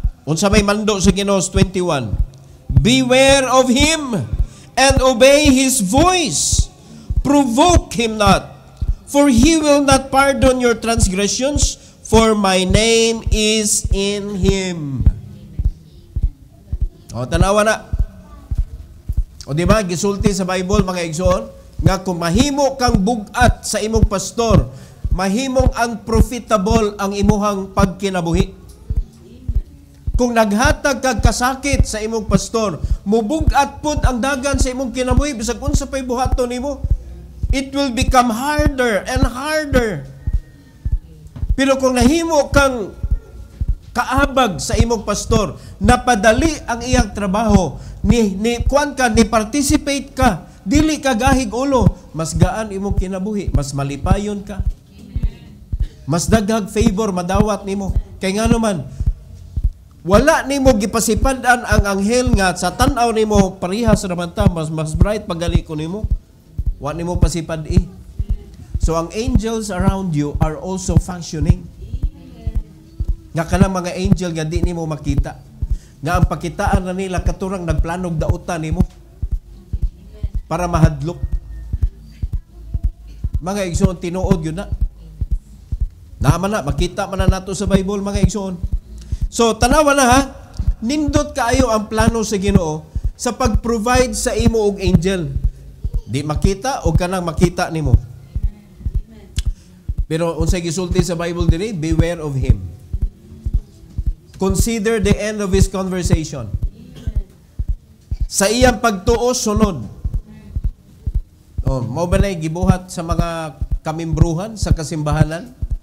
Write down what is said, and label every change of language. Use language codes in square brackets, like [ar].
[ceb] Unsa may mando sa Ginoo 21. Beware of him and obey his voice. [en] Provoke him not, for he will not pardon your transgressions, for my name is in him. [ceb] O, tanawa na. O diba, gisulti sa Bible, mga igsoon, nga kung mahimo kang bugat sa imong pastor, mahimong unprofitable ang imuhang pagkinabuhi. Kung naghatag kag kasakit sa imong pastor, mubugat pud ang dagan sa imong kinabuhi bisag unsa pay buhaton nimo, it will become harder and harder. Pero kung nahimo kang kaabag sa imong pastor, napadali ang iyang trabaho, ni participate ka, dili ka gahig ulo, mas gaan imong kinabuhi, mas malipayon ka. Mas daghag favor madawat nimo. Kay ngano man, wala nimo gipasipan-an ang anghel nga sa tan-aw nimo parehas raman ta, mas bright pagali ko nimo. Wa nimo pasipad-i. [en] So ang angels around you are also functioning. [ceb] Nga kanang mga angel nga di nimo makita. Nga ang pakitaan na nila katurang nagplanog dautan nimo para mahadlok. Mga igsoon, tinuod yun na. Naman na, makita man na nato sa Bible, mga igsoon. So, tanawa na ha, nindot kaayo ang plano sa Ginoo sa pag-provide sa imo og angel. Di makita o kanang makita nimo. Pero unsay gisulti sa Bible diri, beware of him. [en] Consider the end of his conversation. [ceb] Sa iyang pagtuo sunod. Oh, mao ba nay gibuhat sa mga kamimbruhan sa kasimbahanan?